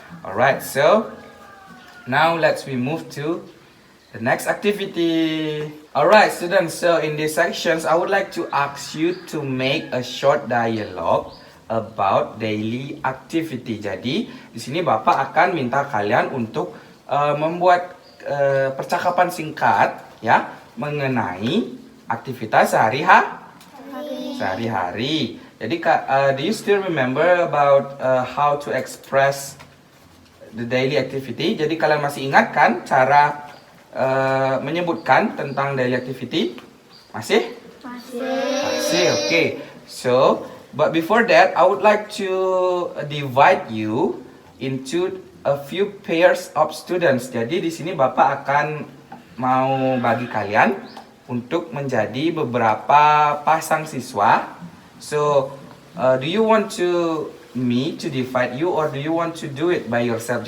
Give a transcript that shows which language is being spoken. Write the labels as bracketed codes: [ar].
[en] Alright, so now let's we move to the next activity. Alright students, so in these sections I would like to ask you to make a short dialogue about daily activity. [id] Jadi di sini Bapak akan minta kalian untuk membuat percakapan singkat ya mengenai aktivitas sehari-hari. Jadi [en] do you still remember about how to express the daily activity? [id] Jadi kalian masih ingat kan cara menyebutkan tentang [en] daily activity? [id] Masih? Masih, okay. [en] So, but before that, I would like to divide you into a few pairs of students. [id] Jadi di sini Bapak akan mau bagi kalian untuk menjadi beberapa pasang siswa. [en] So, do you want me to divide you or do you want to do it by yourself?